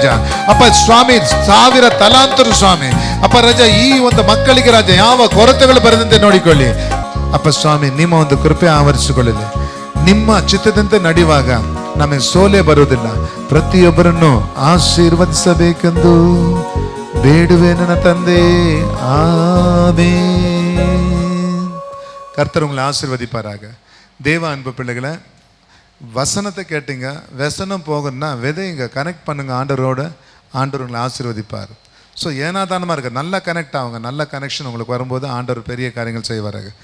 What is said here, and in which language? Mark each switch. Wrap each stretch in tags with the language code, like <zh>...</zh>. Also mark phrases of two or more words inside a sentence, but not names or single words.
<kn>ಅಪ್ಪ ಸ್ವಾಮಿ, 1000 ತಲಾಂತರು ಸ್ವಾಮಿ ಅಪ್ಪ ರಾಜ, ಈ ಒಂದು ಮಕ್ಕಳಿಗೆ ರಾಜ ಯಾವ ಕೊರತೆಗಳು ಬರದಂತೆ ನೋಡಿಕೊಳ್ಳಿ ಅಪ್ಪ ಸ್ವಾಮಿ. ನಿಮ್ಮ ಒಂದು ಕೃಪೆ ಆವರಿಸಿಕೊಳ್ಳಲಿ. ನಿಮ್ಮ ಚಿತ್ತದಂತೆ ನಡೆಯುವಾಗ ನಮಗೆ ಸೋಲೆ ಬರುವುದಿಲ್ಲ. ಪ್ರತಿಯೊಬ್ಬರನ್ನು ಆಶೀರ್ವದಿಸಬೇಕೆಂದು ಬೇಡುವೆ ನನ್ನ ತಂದೆ.</kn> <ta>ஆமென். கர்த்தர் உங்களை ஆசீர்வதிப்பாராக. தேவ அன்பு பிள்ளைகளை, வசனத்தை கேட்டீங்க, வசனம் போகணும்னா விதைங்க, கனெக்ட் பண்ணுங்க ஆண்டவரோட. ஆண்டவர் உங்களை ஆசீர்வதிப்பார். ஸோ ஏனாதானமாக இருக்க நல்லா கனெக்ட் ஆகுங்க. நல்ல கனெக்ஷன் உங்களுக்கு வரும்போது ஆண்டவர் பெரிய காரியங்கள் செய்வாராங்க.</ta>